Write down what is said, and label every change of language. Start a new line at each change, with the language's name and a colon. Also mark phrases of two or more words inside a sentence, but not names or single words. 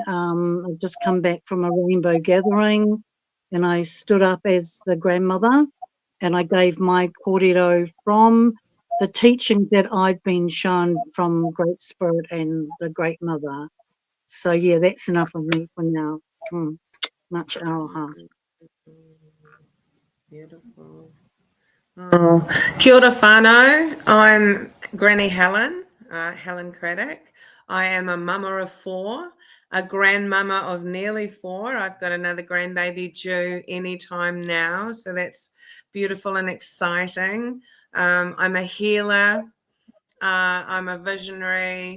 English: I've just come back from a rainbow gathering, and I stood up as the grandmother, and I gave my kōrero from the teaching that I've been shown from Great Spirit and the Great Mother. So yeah, that's enough of me for now. Much aroha. Beautiful.
Māori: Oh, kia ora whānau.
English: I'm Granny Helen, Helen Craddock. I am a mama of 4, a grandmama of nearly 4. I've got another grandbaby due anytime now, so that's beautiful and exciting. I'm a healer. I'm a visionary.